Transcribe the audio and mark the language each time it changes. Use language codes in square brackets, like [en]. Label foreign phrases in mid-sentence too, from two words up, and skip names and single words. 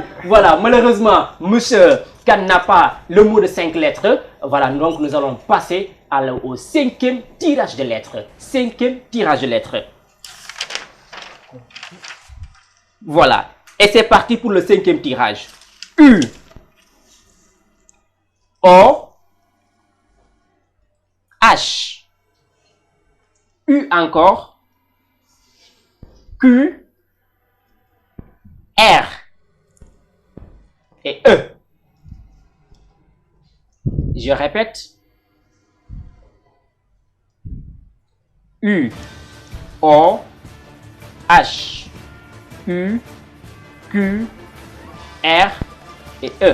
[fr] Voilà, malheureusement, monsieur Kane n'a pas le mot de 5 lettres. Voilà, donc nous allons passer au 5e tirage de lettres. 5e tirage de lettres. Voilà. Et c'est parti pour le 5e tirage. U. O. H. U encore. Q. R. Et E. Je répète. U. O. H. U. Q. R. Et E.